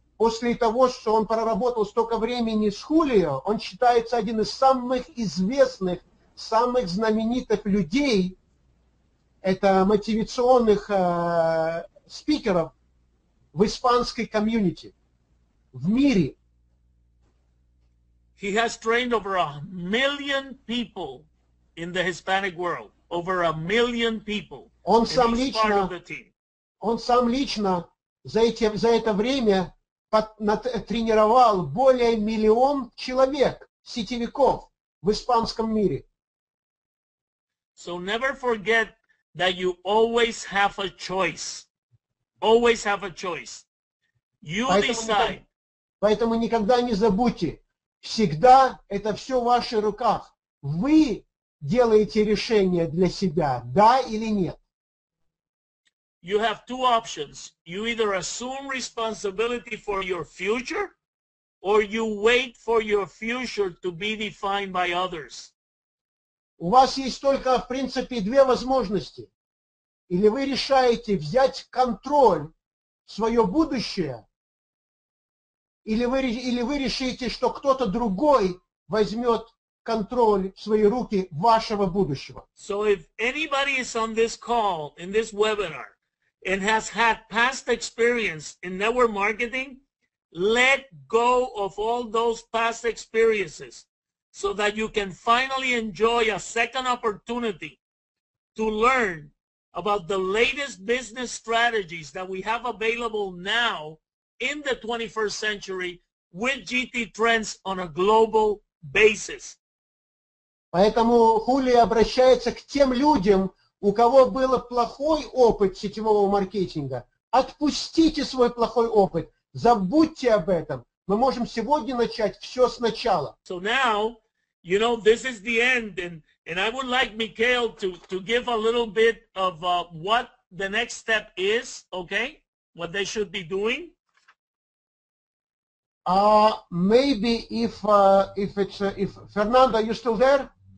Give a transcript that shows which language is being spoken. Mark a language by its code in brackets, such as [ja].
[ru] после того, что он проработал столько времени с Хулио, он считается один из самых известных, самых знаменитых людей, это мотивационных спикеров в испанской комьюнити, в мире. [en] He has trained over 1 million people in the Hispanic world. Over 1 million people. [ru] Он сам лично за это время тренировал более 1 миллион человек, сетевиков в испанском мире. [en] So never forget that you always have a choice. Always have a choice. You decide. [ru] Поэтому никогда не забудьте, всегда это все в ваших руках. Вы делаете решение для себя, да или нет. [en] You have two options. You either assume responsibility for your future, or you wait for your future to be defined by others. [ru] У вас есть только, в принципе, две возможности. Или вы решаете взять контроль в свое будущее, или вы решите, что кто-то другой возьмет контроль в свои руки вашего будущего. [en] So if anybody is on this call, in this webinar, and has had past experience in network marketing, let go of all those past experiences so that you can finally enjoy a second opportunity to learn about the latest business strategies that we have available now in the 21st century with GT trends on a global basis. [ru] Поэтому Хулио обращается к тем людям, у кого был плохой опыт сетевого маркетинга. Отпустите свой плохой опыт, забудьте об этом. Мы можем сегодня начать все сначала. [en] So now, you know, this is the end, and I would like Mikhail to give a little bit of what the next step is, okay? What they should be doing. Maybe if Fernando, are you still there?